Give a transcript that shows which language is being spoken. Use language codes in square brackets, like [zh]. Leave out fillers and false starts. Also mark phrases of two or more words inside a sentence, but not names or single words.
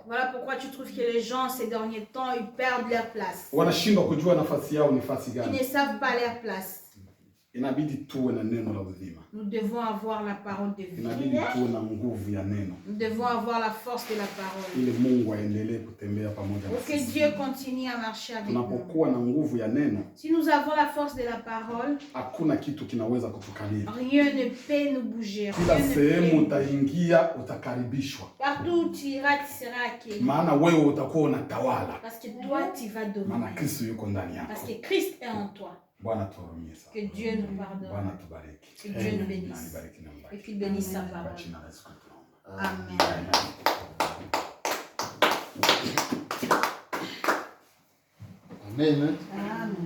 [fr] Voilà pourquoi tu trouves que les gens ces derniers temps, ils perdent leur place. [sw] Wanashindwa kujua nafasi yao ni nafasi [fr] Ils [sw] gani. [fr] ne savent pas leur place. [sw] Inabidi tuwe na neno la uzima. [fr] Nous devons avoir la parole de vie. [sw] Inabidi tuwe na nguvu ya neno. [fr] Nous devons avoir la force de la parole. [sw] Ili Mungu aendelee kutembea pamoja [fr] Pour que [sw] nasi. [fr] Dieu continue à marcher avec nous. [sw] Tunapokuwa na nguvu ya neno, [fr] Si nous avons la force de la parole, [sw] hakuna kitu kinaweza kutukalia. [fr] rien ne peut nous bouger. [sw] Kila [fr] Rien ne [sw] sehemu [fr] peut. [sw] utaingia utakaribishwa. [fr] Partout où tu iras, tu seras accueilli. [sw] Maana wewe utakuwa unatawala. [fr] Parce que toi, tu vas [sw] Maana [fr] dominer. [sw] Kristo yuko ndani [fr] Parce [sw] yako. [fr] que Christ est en toi. [sw] Bwana tuhurumie sana. [fr] Que Dieu nous pardonne. [sw] Bwana tubariki. [fr] Que Dieu nous [sw] Na [fr] bénisse. [sw] nibariki na [fr] Et [sw] mbariki. [fr] qu'il bénisse sa [sw] Kwa [fr] parole. [sw] jina la Yesu tunaomba. Amen. Amen. Amen. Amen.